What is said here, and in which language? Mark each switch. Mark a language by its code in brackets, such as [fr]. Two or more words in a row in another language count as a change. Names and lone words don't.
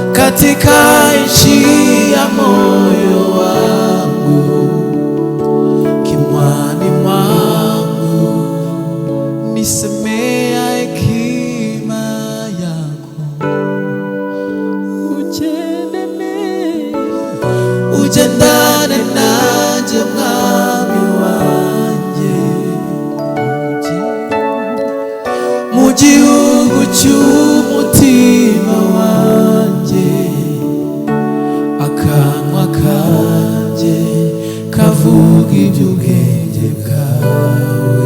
[sw] katika nchi ya moyo wangu, kinywani mwangu nisemea hekima yako. [rn] Ugendane nanje mwami wanje, mu gihugu cy'umutima wanje, akanwa kanje kavuga iby'ubwenge bwawe.